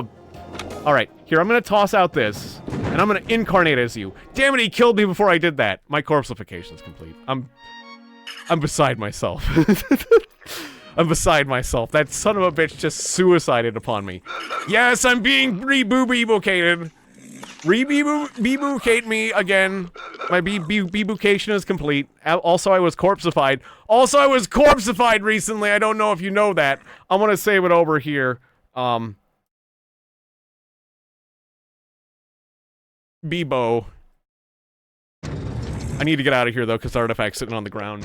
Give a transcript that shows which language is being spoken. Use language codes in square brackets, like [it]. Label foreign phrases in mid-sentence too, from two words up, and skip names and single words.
[en] Alright, here, I'm gonna toss out this. And I'm gonna incarnate as you. Damn it, he killed me before I did that. My corpseification is complete. I'm beside myself. I'm beside myself. That son of a bitch just suicided upon me. Yes, I'm being re-boo-bee-boocated. Re-bee-boo-bee-boocate me again. My bee-boocation is complete. Also, I was corpseified. Also, I was corpseified recently. I don't know if you know that. I'm gonna save it over here. Bebo. I need to get out of here, though, because the artifact's sitting on the ground.